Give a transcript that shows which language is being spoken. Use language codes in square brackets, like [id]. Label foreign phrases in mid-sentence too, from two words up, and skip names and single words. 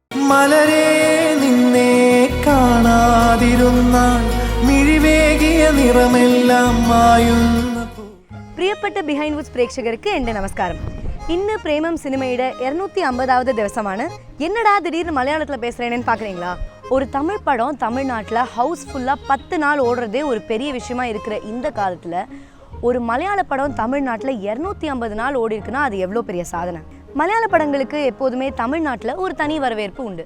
[ml] മലരേ നിന്നെ കാണാതിരുന്നാൽ മിഴിവേകിയ നിറമെല്ലാം മായുന്ന. പ്രിയപ്പെട്ട ബിഹൈൻഡ് വുഡ്സ് പ്രേക്ഷകർക്ക് എൻ്റെ നമസ്കാരം. ഇന്ന് പ്രേമം സിനിമയുടെ 250வது ദിവസമാണ്. [ta] என்னடா திடீர்னு மலையாளத்தில் பேசுகிறேன்னு பார்க்குறீங்களா? ஒரு தமிழ் படம் தமிழ்நாட்டில் ஹவுஸ்ஃபுல்லாக 10 நாள் ஓடுறதே ஒரு பெரிய விஷயமா இருக்கிற இந்த காலத்தில் ஒரு மலையாள படம் தமிழ்நாட்டில் 250 நாள் ஓடி இருக்குன்னா அது எவ்வளோ பெரிய சாதனை. மலையாள படங்களுக்கு எப்போதுமே தமிழ்நாட்டில் ஒரு தனி வரவேற்பு உண்டு.